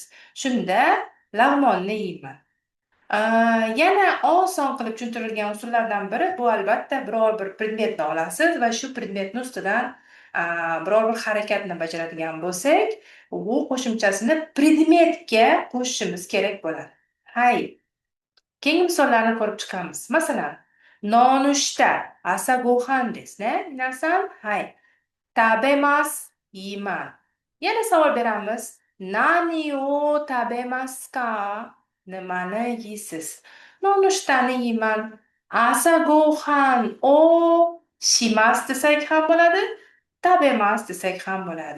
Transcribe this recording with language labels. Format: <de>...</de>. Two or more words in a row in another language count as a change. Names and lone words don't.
<uz>Shunda lag'monni yeyman. Yana oson qilib tushuntirilgan usullardan biri bu albatta biror bir predmetni olasiz va shu predmetning ustidan biror bir harakatni bajaradigan bo'lsak, bu qo'shimchasini predmetga qo'shishimiz kerak bo'ladi. Hay. Keyingi misollarni ko'rib chiqamiz. Masalan, nonushta,</uz> <ja>朝ご飯です、皆さん。はい. Tabemasu,</ja> <uz>yeyman. Yana savol beramiz.</uz> <ja>何を食べますか?</ja> <uz>Nimani yeysiz? Nonushtani yeyman.</uz> <ja>朝ご飯をします</ja> <uz>desak ham bo'ladi, tabemasu desak ham bo'ladi.</uz>